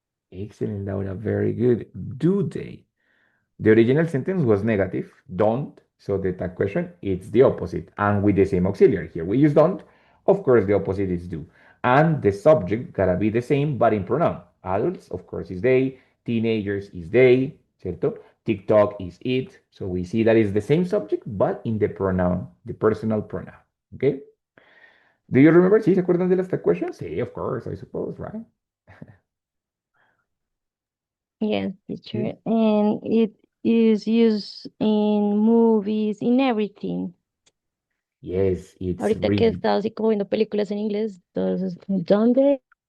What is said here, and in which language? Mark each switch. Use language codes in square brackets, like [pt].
[en] Excellent, Laura. Very good. Do they? The original sentence was negative, don't. So the tag question, it's the opposite. And with the same auxiliary here, we use don't. Of course, the opposite is do. And the subject gotta be the same, but in pronoun. Adults, of course, is they. Teenagers is they, [es] ¿cierto? [en] TikTok is it. So we see that is the same subject, but in the pronoun, the personal pronoun. Okay? Do you remember? [es] ¿Sí se acuerdan de las tag questions? Sí, [en] of course, I suppose, right? Yes, Yes. teacher. And it is used in movies, in everything. Yes, it's [es] Ahorita que he [en] really, [es] estado así como viendo películas en inglés, entonces, ¿dónde?